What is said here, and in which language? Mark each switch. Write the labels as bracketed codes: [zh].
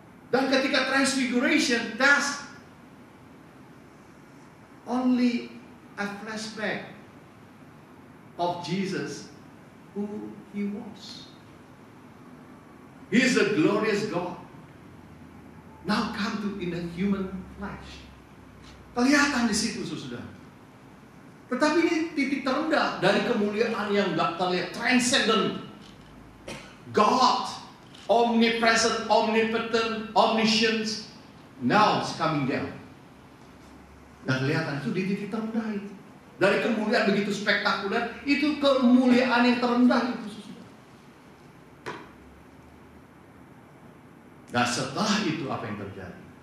[id] Dan ketika [en] transfiguration, that's only a flashback of Jesus who he was. He is a glorious God. Now come to in a human flesh. [id] Kelihatan di situ, saudara. Tetapi ini titik terendah dari kemuliaan yang gak terlihat, transcendent. [en] God, omnipresent, omnipotent, omniscient, now it's coming down. [id] Dan kelihatan itu di titik terendah itu. Dari kemuliaan begitu spektakuler, itu kemuliaan yang terendah itu. Nah setelah itu apa yang terjadi?